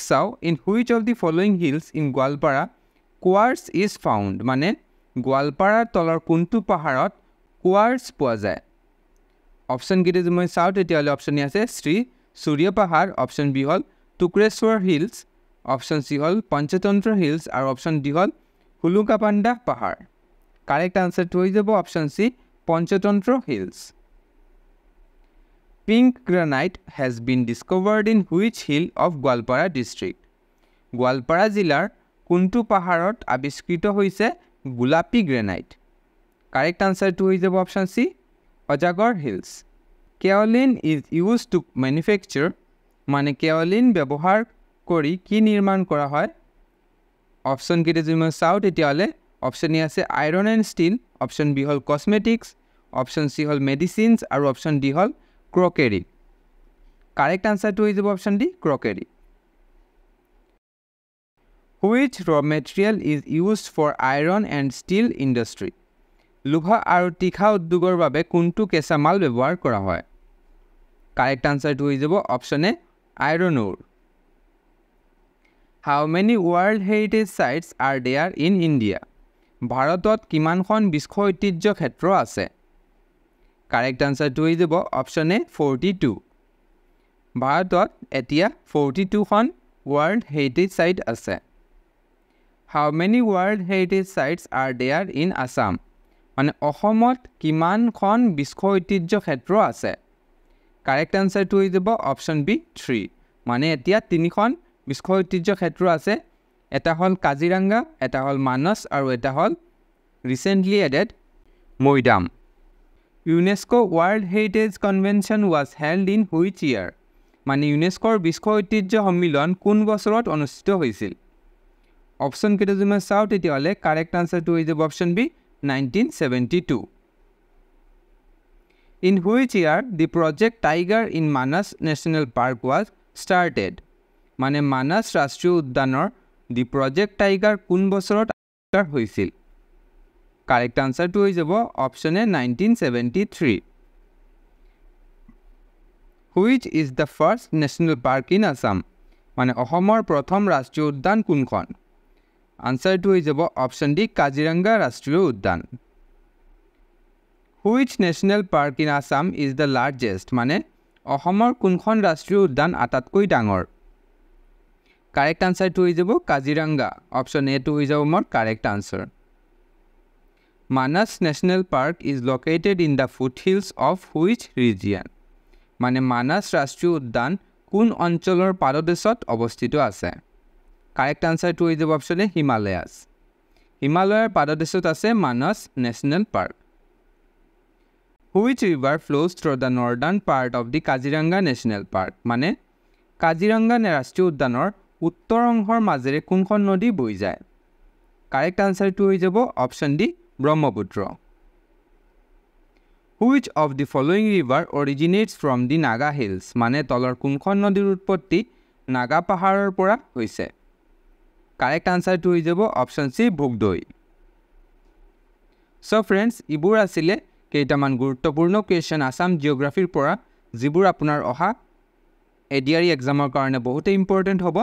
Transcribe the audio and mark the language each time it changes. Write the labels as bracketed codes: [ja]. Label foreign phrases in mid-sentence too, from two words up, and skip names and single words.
[as] চাওঁ [en] in which of the following hills in Goalpara quartz is found [as] মানে গোৱালপাৰাৰ তলৰ কোনটো পাহাৰত কোৱাৰ্টছ পোৱা যায় অপচন কেইটা যদি মই চাওঁ তেতিয়াহ'লে [en] option A [as] আছে শ্ৰী সূৰ্য পাহাৰ [en] option B [as] হল টুক্ৰেশ্বৰ হিলছ [en] option C [as] হল পঞ্চতন্ত্ৰ হিলছ আৰু [en] option D [as] হল হুলুকাপাণ্ডা পাহাৰ [en] correct answer [as] হৈ যাব [en] option C [as] পঞ্চতন্ত্ৰ হিলছ [en] Pink granite has been discovered in which hill of Gwalpara district [as] গোৱালপাৰা জিলাৰ কোনটো পাহাৰত আৱিষ্কৃত হৈছে গোলাপী গ্ৰেনাইট [en] correct answer [as] হৈ যাব [en] option C [as] অজাগৰ হিলছ [en] kaolin is used to manufacture [as] মানে কেওলিন ব্যৱহাৰ কৰি কি নিৰ্মাণ কৰা হয় অপচন কেইটা যদি মই চাওঁ তেতিয়াহ'লে [en] option A [as] আছে [en] iron and steel option B [as] হল কসমেটিক্স [en] option C [as] হল মেডিচিনছ আৰু [en] option D [as] হল ক্ৰকেৰী [en] correct answer [as] হৈ যাব [en] option D crockery Which raw material is used for iron and steel industry [as] লোহা আৰু তীখা উদ্যোগৰ বাবে কোনটো কেঁচা মাল ব্যৱহাৰ কৰা হয় [en] correct answer [as] হৈ যাব [en] option A iron ore How many World Heritage Sites are there in India [as] ভাৰতত কিমানখন বিশ্ব ঐতিহ্য ক্ষেত্ৰ আছে [en] correct answer [as] হৈ যাব [en] option A [as] 42 ভাৰতত এতিয়া 42খন [en] World Heritage Site [as] আছে [en] How many World Heritage Sites are there in Assam [as] মানে অসমত কিমানখন বিশ্ব ঐতিহ্য ক্ষেত্ৰ আছে [en] correct answer [as] হৈ যাব [en] option B [as] 3 মানে এতিয়া তিনিখন বিশ্ব ঐতিহ্য ক্ষেত্ৰ আছে এটা হল কাজিৰঙা এটা হল মানস আৰু এটা হল [en] recently added [as] মৈদাম [en] UNESCO World Heritage Convention was held in which year [as] মানে ইউনেস্কোৰ বিশ্ব ঐতিহ্য সন্মিলন কোন বছৰত অনুষ্ঠিত হৈছিল অপচন কেইটা যদি মই চাওঁ তেতিয়াহ'লে [en] correct answer [as] হৈ যাব [en] option B [as] 1972 [en] In which year the project Tiger in Manas National Park was started? [as] মানে মানাস ৰাষ্ট্ৰীয় উদ্যানৰ [en] the project tiger [as] কোন বছৰত আৱিষ্কাৰ হৈছিল? [en] correct answer [as] হৈ যাব [en] option A [as] 1973. [en] Which is the first national park in Assam? [as] মানে অসমৰ প্ৰথম ৰাষ্ট্ৰীয় উদ্যান কোনখন? আনসাৰটো হৈ যাব [en] option D [as] কাজিৰঙা ৰাষ্ট্ৰীয় উদ্যান. [en] Which national park in Assam is the largest? [as] মানে অসমৰ কোনখন ৰাষ্ট্ৰীয় উদ্যান আটাইতকৈ ডাঙৰ? [en] correct answer [as] হৈ যাব কাজিৰঙা. [en] option A [as] টো হৈ যাব মোৰ [en] correct answer. Manas National Park is located in the foothills of which region? [as] মানে মানাস ৰাষ্ট্ৰীয় উদ্যান কোন অঞ্চলৰ পাদদেশত অৱস্থিত আছে? [en] correct answer [as] হৈ যাব [en] option A Himalayas. [as] হিমালয়ৰ পাদদেশত আছে মানাস নেশ্যনেল পাৰ্ক. [en] Which river flows through the northern part of the Kaziranga National Park? [as] মানে কাজিৰঙা ৰাষ্ট্ৰীয় উদ্যানৰ উত্তৰ অংশৰ মাজেৰে কোনখন নদী বৈ যায়? [en] correct answer [as] হৈ যাব [en] option D [as] ব্ৰহ্মপুত্ৰ. [en] Which of the following river originates from the Naga Hills? [as] মানে তলৰ কোনখন নদীৰ উৎপত্তি নাগা পাহাৰৰ পৰা হৈছে? [en] correct answer [as] হৈ যাব [en] option C [as] ভোগদৈ. [en] so friends, [as] ইবোৰ আছিলে কেইটামান গুৰুত্বপূৰ্ণ কুৱেশ্যন আসাম জিঅ'গ্ৰাফিৰ পৰা, যিবোৰ আপোনাৰ অহা এডিআৰই এক্সামৰ কাৰণে বহুতে ইম্পৰ্টেণ্ট হ'ব.